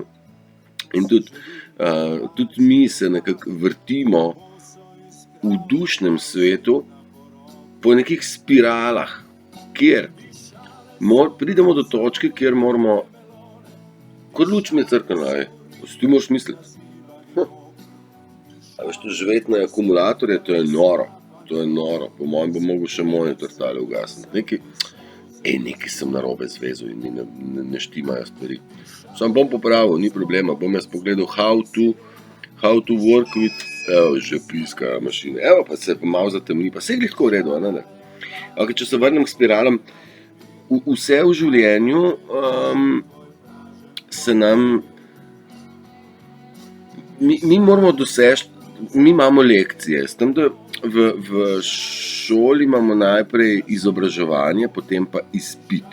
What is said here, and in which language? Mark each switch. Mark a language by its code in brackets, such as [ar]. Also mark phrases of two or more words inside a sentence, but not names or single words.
[sl] In tudi mi se nekako vrtimo v dušnem svetu po nekih spiralah, kjer pridemo do točke, kjer moramo, kot luč mi je crknila, ti moraš misliti. A veš, to živeti na akumulatorje, to je noro. Po mojem bo mogel še monitor tale ugasniti. Nekaj sem narobe zvezal in mi ne štimajo stvari. Sam bom popravil, ni problema, bom jaz pogledal [en] how to work with, [sl] že piska mašine. Pa se malo zatemni, pa se je glihko v redu, ne? Če se vrnem k spiralam, vse v življenju se nam, mi moramo doseči, mi imamo lekcije, s tem, da v šoli imamo najprej izobraževanje, potem pa izpit.